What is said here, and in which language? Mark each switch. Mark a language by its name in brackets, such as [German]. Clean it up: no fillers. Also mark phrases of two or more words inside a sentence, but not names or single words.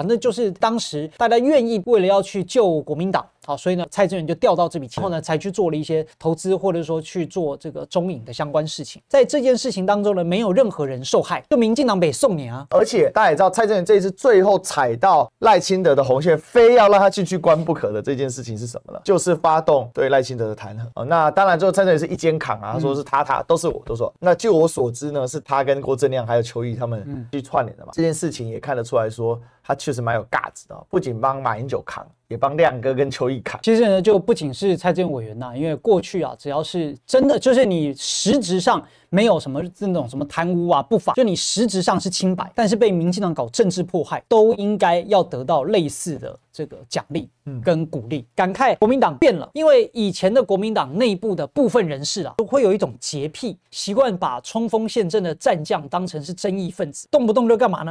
[Chinese] 那就是當時大家願意為了要去救國民党。好，所以呢，蔡正元就調到這筆錢，然後呢，才去做了一些投資，或者說去做這個中影的相關事情。在這件事情當中呢，沒有任何人受害，就民進黨北送你啊！而且大家也知道，蔡正元這一次最後踩到賴清德的紅線，非要讓他進去關不可的這件事情是什麼呢？就是發動對賴清德的彈劾。哦，那當然，最後蔡正元是一肩扛啊，他說是他都是我，都說。那據我所知呢，是他跟郭正亮還有邱毅他們去串聯的嘛。這件事情也看得出來說，他確實蠻有架子的，不僅幫馬英九扛。也幫亮哥跟邱毅扛。其實呢，就不僅是蔡正元委員吶，因為過去啊，只要是真的，就是你實質上沒有什麼這種什麼貪污啊、不法，就你實質上是清白，但是被民進黨搞政治迫害，都應該要得到類似的這個獎勵跟鼓勵。感慨國民黨變了，因為以前的國民黨內部的部分人士啊，都會有一種潔癖，習慣把衝鋒陷陣的戰將當成是爭議分子，動不動就幹嘛呢？